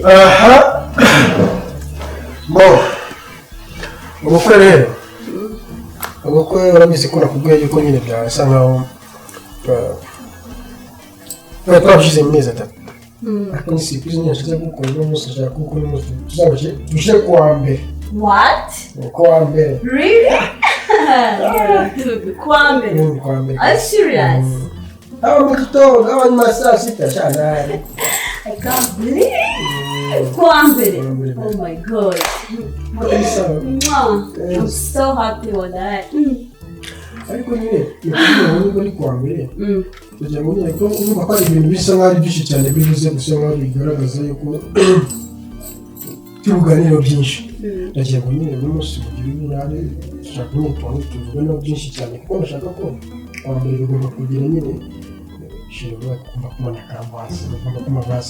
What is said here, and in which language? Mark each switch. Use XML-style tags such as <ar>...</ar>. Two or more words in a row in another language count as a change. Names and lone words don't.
<rw>aha bo ubukwe rero ubukwe urabizi ko nakubwiye yuko nyine byasa nkaho twabishyize mu mezi atatu ariko ni siripurize nyine nshyize gukora uno munsi nshaka kuko uno munsi tuzabashe dushyire ku wa mbere</rw> <en>What?</en> <rw>ku wa mbere</rw> <en>Really? Dude,</en> <rw>kwambere. ku wa mbere</rw> <en>Are you serious?</en> <rw>aba mu gitondo aba nyuma ya saa sita cyane</rw> <en>I can't believe it. Kwambere. Oh my god. Mwah. I'm so happy with that.</en> <rw>ariko nyine nubwo ni ku wa mbere kugira ngo nyine ko urumva ko ari ibintu bisa nk'aho ari byinshi cyane bivuze gusa nk'aho bigaragaza yuko tubuganiro byinshi ndagira ngo nyine buri munsi mugire uburare dushaka nyine tuvuganeho byinshi cyane kuko ndashaka ko wa mbere bigomba kugira nyine shira kumva kumana kambasi bagomba kuma base</rw>